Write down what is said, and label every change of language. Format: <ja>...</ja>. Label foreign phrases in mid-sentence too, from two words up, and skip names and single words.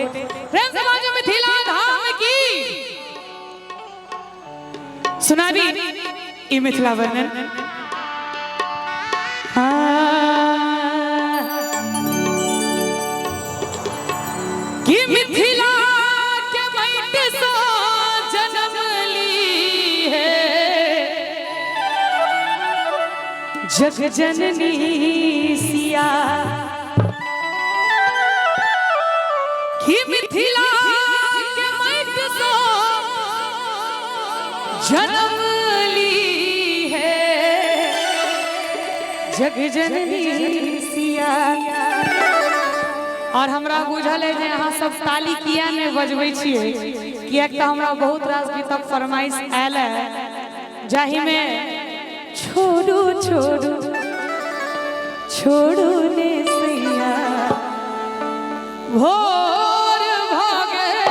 <mai>प्रेम से बाजो मिथिला धाम की। सुनाबी ई मिथिला वर्णन। कि मिथिला के माटी से जन्म ली है जग जननी सिया। कि मिथिला के माटी से जन्म ली है जग जननी सिया। और हमरा बुझल है जे अहाँ सब ताली किया ने बजबै छियै कियाक त हमरा बहुत रास गीतक फरमाइश आयल है जाहि में छोड़ू छोड़ू छोड़ू ने सैया भोर भागे।</mai>